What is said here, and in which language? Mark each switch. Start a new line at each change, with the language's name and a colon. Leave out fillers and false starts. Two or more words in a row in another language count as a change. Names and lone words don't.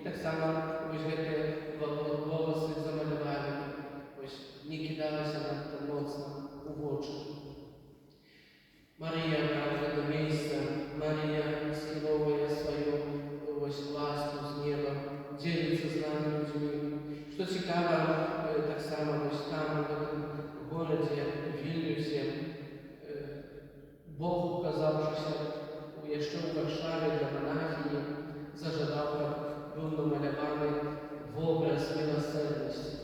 Belarusian: само ось гэты волосы замалявалі, ось не кідалася надта моцна у вочы. Марія кажа до месяца, Марія скіровує свою ось ласку з неба, дзеліцца з нами людзьми. Што цікава, таксама ось там, у гэтым горадзе, у Вільнюсе, Бог, указавшыся яшчэ ў Варшаве для монахіні, зажадаў, каб быў намаляваны вобраз милосерднасці.